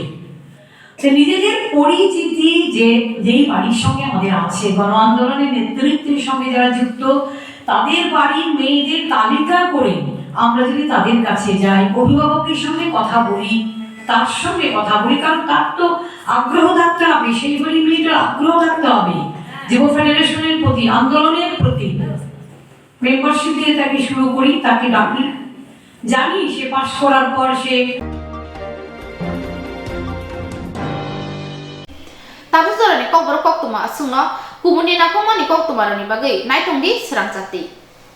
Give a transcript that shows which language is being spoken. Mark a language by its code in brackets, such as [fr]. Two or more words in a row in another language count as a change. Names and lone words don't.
[bn] নিজেদের পরিচিতি যেই বাড়ির সঙ্গে আমাদের আছে, গণ আন্দোলনের নেতৃত্বের সঙ্গে যারা যুক্ত, তাদের বাড়ির মেয়েদের তালিকা করে আমরা যদি তাদের কাছে যাই, অভিভাবকের সঙ্গে কথা বলি, তার সঙ্গে কথা বলি, কারণ তার তো আগ্রহ থাকতে হবে, সেই বাড়ির মেয়েটার আগ্রহ থাকতে হবে যুব ফেডারেশনের প্রতি, আন্দোলনের প্রতি। মেম্বারশিপ দিয়ে তাকে শুরু করি, তাকে ডাকি, জানি সে পাশ করার পর সে [trp] Tapos Jorani Kokborok Koktwma asungno kumuni na komani Koktwma roni bagai naitung di Swrangchati.